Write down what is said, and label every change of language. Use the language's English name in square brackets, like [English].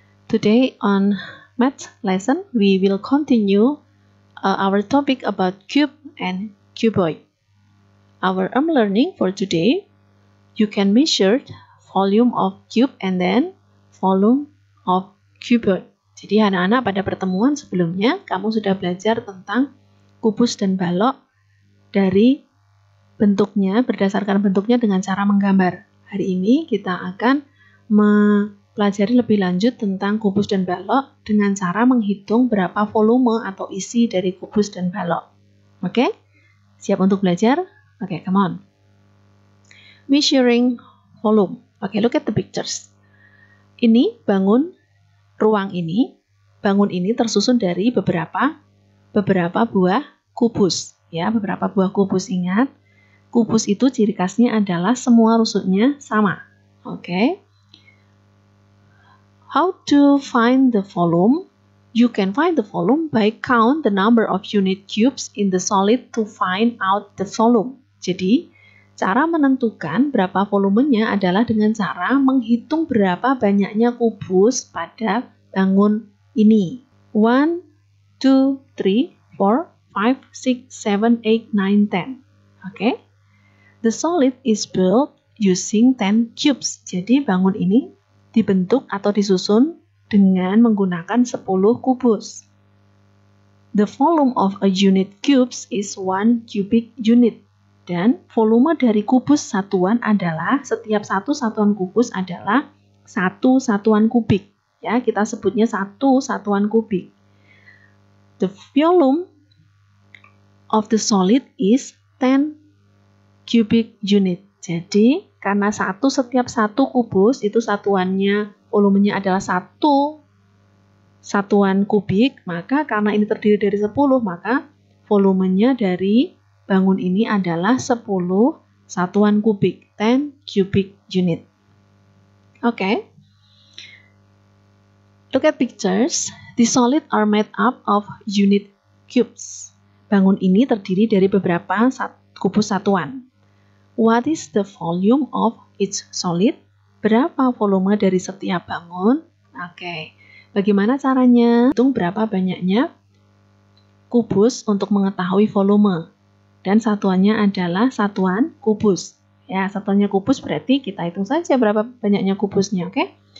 [English] Today on math lesson, we will continue our topic about cube and cuboid. Our learning for today, you can measure volume of cube and then volume of cuboid. [Indonesian] Jadi anak-anak pada pertemuan sebelumnya, kamu sudah belajar tentang kubus dan balok dari bentuknya, berdasarkan bentuknya dengan cara menggambar. Hari ini kita akan mempelajari lebih lanjut tentang kubus dan balok dengan cara menghitung berapa volume atau isi dari kubus dan balok. Oke? Siap untuk belajar? Oke, [English] come on. Measuring volume. Oke, look at the pictures. [Indonesian] Ini bangun ruang ini. Bangun ini tersusun dari beberapa buah kubus. Ya, beberapa buah kubus, ingat. Kubus itu ciri khasnya adalah semua rusuknya sama. Oke. [English] How to find the volume? You can find the volume by count the number of unit cubes in the solid to find out the volume. [Indonesian] Jadi, cara menentukan berapa volumenya adalah dengan cara menghitung berapa banyaknya kubus pada bangun ini. 1, 2, 3, 4, 5, 6, 7, 8, 9, 10. Oke. [English] The solid is built using 10 cubes. [Indonesian] Jadi bangun ini dibentuk atau disusun dengan menggunakan 10 kubus. [English] The volume of a unit cubes is 1 cubic unit. [Indonesian] Dan volume dari kubus satuan adalah, setiap satu satuan kubus adalah 1 satuan kubik. Ya, kita sebutnya 1 satuan kubik. [English] The volume of the solid is 10 cubic unit. [Indonesian] Jadi, karena setiap satu kubus itu satuannya, volumenya adalah 1 satuan kubik, maka karena ini terdiri dari 10, maka volumenya dari bangun ini adalah 10 satuan kubik, [English] 10 cubic unit. [Indonesian] Oke. [English] Look at pictures. The solid are made up of unit cubes. [Indonesian] Bangun ini terdiri dari beberapa kubus satuan. [English] What is the volume of each solid? [Indonesian] Berapa volume dari setiap bangun? Oke. Bagaimana caranya? Hitung berapa banyaknya kubus untuk mengetahui volume. Dan satuannya adalah satuan kubus. Ya, satuannya kubus berarti kita hitung saja berapa banyaknya kubusnya, oke?